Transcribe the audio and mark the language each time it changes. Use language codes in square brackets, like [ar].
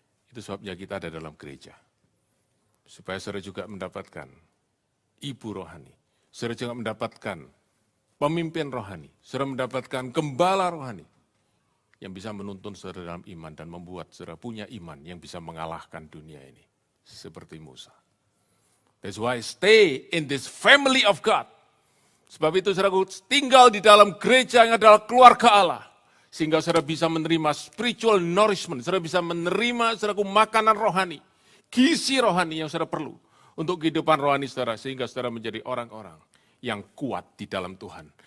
[id] Itu sebabnya kita ada dalam gereja. Supaya saudara juga mendapatkan ibu rohani. Saudara juga mendapatkan pemimpin rohani. Saudara mendapatkan gembala rohani. Yang bisa menuntun saudara dalam iman dan membuat saudara punya iman yang bisa mengalahkan dunia ini. Seperti Musa. [en] That's why stay in this family of God. [id] Sebab itu saudaraku tinggal di dalam gereja yang adalah keluarga Allah. Sehingga saudara bisa menerima [en] spiritual nourishment. [id] Saudara bisa menerima saudaraku makanan rohani. Gizi rohani yang saudara perlu untuk kehidupan rohani saudara. Sehingga saudara menjadi orang-orang yang kuat di dalam Tuhan.